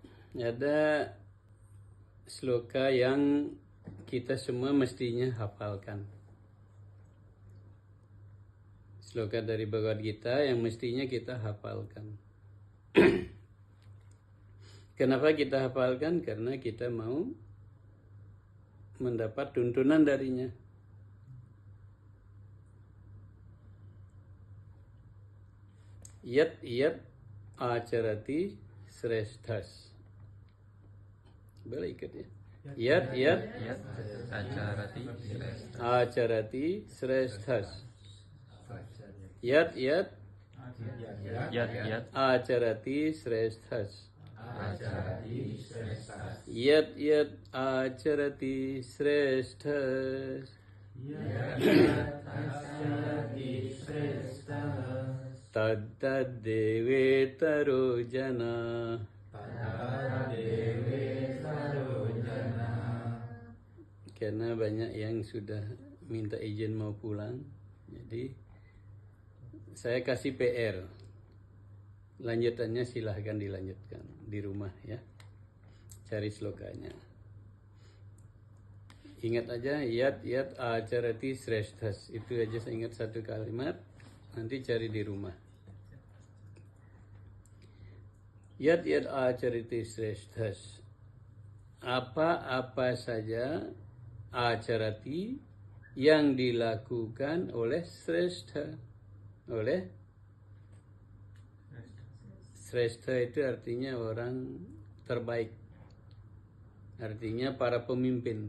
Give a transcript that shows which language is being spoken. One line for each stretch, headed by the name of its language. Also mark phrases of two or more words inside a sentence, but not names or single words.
Indonesian: Ada sloka yang kita semua mestinya hafalkan. Sloka dari Bhagavad Gita yang mestinya kita hafalkan. Kenapa kita hafalkan? Karena kita mau mendapat tuntunan darinya.
Sanskrit: Yat yat acarati sreshthas.
Indonesian: Boleh ikut ya.
Sanskrit: Yat yat acarati sreshthas. Yat yat acarati sreshthas. Yat yat acarati sreshthas. Tad tad devetaro jana.
Indonesian: Karena banyak yang sudah minta izin mau pulang, jadi saya kasih PR. Lanjutannya silahkan dilanjutkan di rumah ya. Cari slokanya. Ingat aja
Sanskrit: yat yat acarati sreshthas.
Indonesian: Itu aja saya ingat satu kalimat. Nanti cari di rumah.
Sanskrit: Yat yat acarati sreshthas.
Indonesian: Apa-apa saja acarati yang dilakukan oleh srestha. Oleh srestha itu artinya orang terbaik. Artinya para pemimpin.